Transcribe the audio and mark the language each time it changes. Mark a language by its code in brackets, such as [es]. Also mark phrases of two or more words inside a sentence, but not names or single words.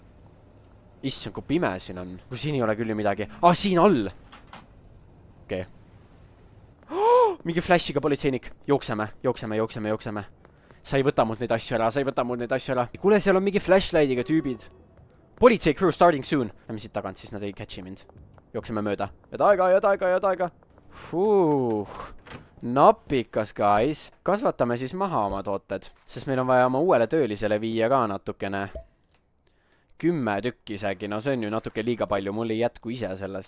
[et] Issand, kui pime siin on. Kui siin ei ole küll ju midagi. Siin all! Okei. Mingi flashiga politseinik. Jookseme. Sa ei võta mult neid asju ära. Kuule, seal on mingi flashlightiga tüübid. [en] Politsei crew starting soon. [et] Lähme siit tagant, siis nad ei catchi mind. Jookseme mööda. Jad aega. Napikas, guys. Kasvatame siis maha oma tooted. Sest meil on vaja oma uuele töölisele viia ka natukene. 10 tükki isegi, no see on ju natuke liiga palju, mul ei jätku ise sellest.